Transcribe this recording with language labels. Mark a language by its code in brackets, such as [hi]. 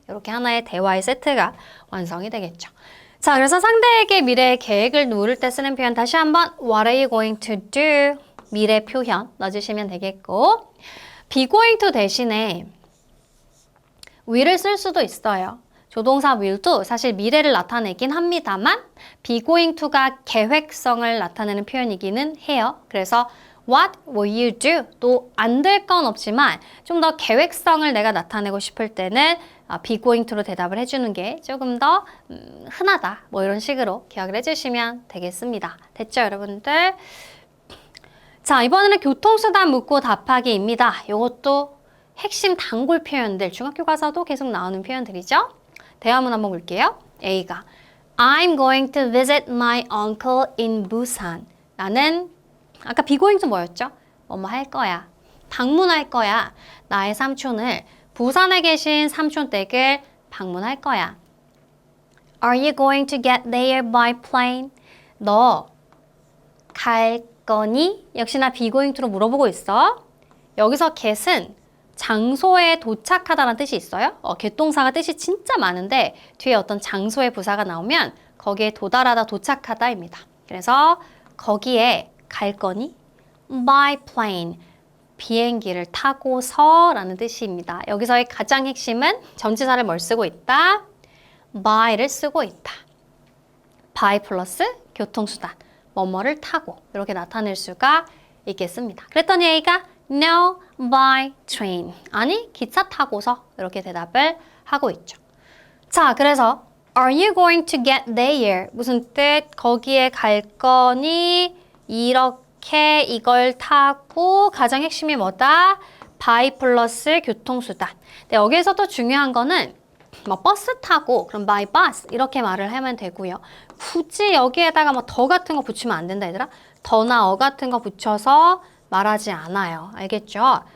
[ko] 이렇게 하나의 대화의 세트가 완성이 되겠죠. 자, 그래서 상대에게 미래의 계획을 물을 때 쓰는 표현 다시 한번 [en] What are you going to do? [ko] 미래 표현 넣어주시면 되겠고 be going to 대신에 will을 쓸 수도 있어요. 조동사 will도 사실 미래를 나타내긴 합니다만 be going to가 계획성을 나타내는 표현이기는 해요. [en] 그래서 What will you do? [ko] 또 안 될 건 없지만 좀 더 계획성을 내가 나타내고 싶을 때는 be going to로 대답을 해주는 게 조금 더 흔하다. 뭐 이런 식으로 기억을 해주시면 되겠습니다. 됐죠, 여러분들? 자, 이번에는 교통수단 묻고 답하기입니다. 이것도 핵심 단골 표현들, 중학교 가서도 계속 나오는 표현들이죠. 대화문 한번 볼게요. A가 [en] I'm going to visit my uncle in Busan. [ko] 나는 아까 be going to 뭐였죠? 뭐뭐 할 거야. 방문할 거야. 나의 삼촌을 부산에 계신 삼촌 댁을 방문할 거야. [en] Are you going to get there by plane? [ko] 너 갈 거니? 역시나 be going to로 물어보고 있어. 여기서 get은 장소에 도착하다라는 뜻이 있어요. get동사가 뜻이 진짜 많은데 뒤에 어떤 장소의 부사가 나오면 거기에 도달하다, 도착하다입니다. 그래서 거기에 갈 거니? [en] By plane. [ko] 비행기를 타고서 라는 뜻입니다. 여기서의 가장 핵심은 전치사를 뭘 쓰고 있다? by를 쓰고 있다. by 플러스 교통수단, 뭐뭐를 타고 이렇게 나타낼 수가 있겠습니다. 그랬더니 A가 [en] No, by train. [ko] 아니, 기차 타고서 이렇게 대답을 하고 있죠. 자, 그래서 [en] Are you going to get there? [ko] 무슨 뜻? 거기에 갈 거니? 이렇게 이걸 타고 가장 핵심이 뭐다? by 플러스 교통수단. 근데 여기에서 또 중요한 거는 뭐 버스 타고 그럼 by bus 이렇게 말을 하면 되고요. 굳이 여기에다가 뭐 더 같은 거 붙이면 안 된다 얘들아. 더나 어 같은 거 붙여서 말하지 않아요. 알겠죠?